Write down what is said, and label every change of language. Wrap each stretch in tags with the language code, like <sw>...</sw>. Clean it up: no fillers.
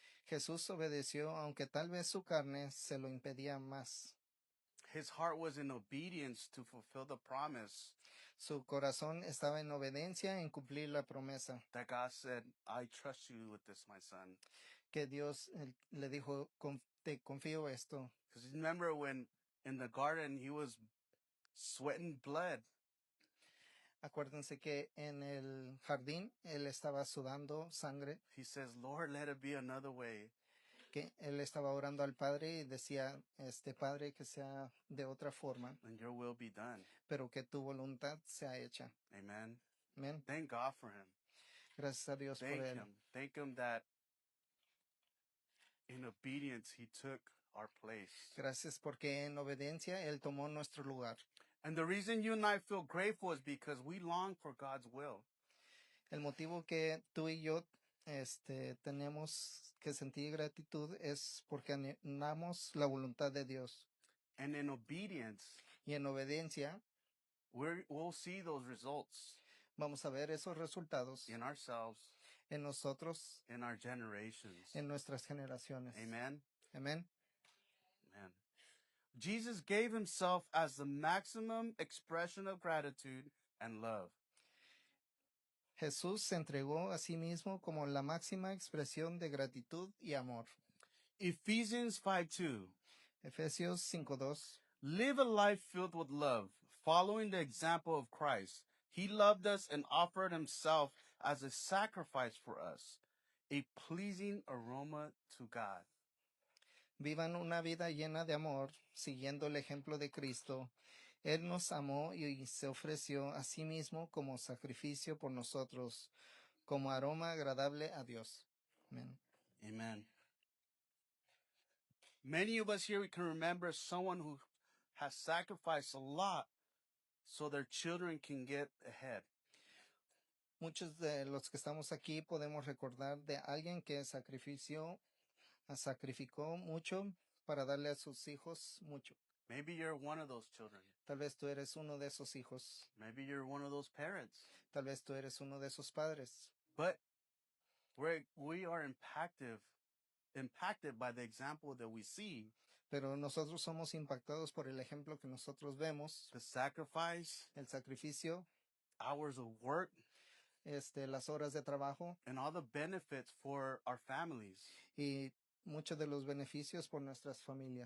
<es>Jesús obedeció, aunque tal vez su carne se lo impedía más.</es> <en>His heart was in obedience to fulfill the promise.</en> <es>Su corazón estaba en obediencia en cumplir la promesa.</es> <en>That God said, I trust you with this, my son.</en> <es>Que Dios le dijo, te confío esto.</es> <en>Because remember when in the garden he was sweating blood.</en> <es>Acuérdense que en el jardín él estaba sudando sangre,</es> <en>He says, Lord, let it be another way.</en> <es>que él estaba orando al Padre y decía, Padre, que sea de otra forma,</es> <en>And your will be done.</en> <es>pero que tu voluntad sea hecha.</es> <en>Amen.</en> <es>Amén.</es> <en>Thank God for him.</en> <es>Gracias a Dios por</es> <en>Thank</en> <es>él.</es> <en>him. Thank him that in obedience he took our place.</en> <es>Gracias porque en obediencia él tomó nuestro lugar.</es> <en>And the reason you and I feel grateful is because we long for God's will.</en> <es>El motivo que tú y yo tenemos que sentir gratitud es porque anhelamos la voluntad de Dios.</es> <en>And in obedience,</en> <es>Y en obediencia</es> <en>we'll see those results</en> <es>vamos a ver esos resultados</es> <en>in ourselves,</en> <es>en nosotros,</es> <en>in our generations.</en> <es>en nuestras generaciones.</es> <en>Amen.</en> <es>Amén.</es> <en>Amen. Jesus gave himself as the maximum expression of gratitude and love.</en> <es>Jesús se entregó a sí mismo como la máxima expresión de gratitud y amor.</es> <en>Ephesians 5:2.</en> <es>Efesios 5:2.</es> <en>Live a life filled with love, following the example of Christ. He loved us and offered himself as a sacrifice for us, a pleasing aroma to God.</en> <es>Vivan una vida llena de amor, siguiendo el ejemplo de Cristo. Él nos amó y se ofreció a sí mismo como sacrificio por nosotros, como aroma agradable a Dios. Amén.</es> <en>Amen. Many of us here we can remember someone who has sacrificed a lot so their children can get ahead.</en> <es>Muchos de los que estamos aquí podemos recordar de alguien que sacrificó mucho para darle a sus hijos mucho.</es> <en>Maybe you're one of those children.</en> <es>Tal vez tú eres uno de esos hijos.</es> <en>Maybe you're one of those parents.</en> <es>Tal vez tú eres uno de esos padres.</es> <en>But we are impacted by the example that we see.</en> <es>Pero nosotros somos impactados por el ejemplo que nosotros vemos,</es> <en>The sacrifice,</en> <es>el sacrificio,</es> <en>hours of work,</en> <es>las horas de trabajo</es> <en>and all the benefits for our families.</en> <es>y muchos de los beneficios por nuestras familias.</es>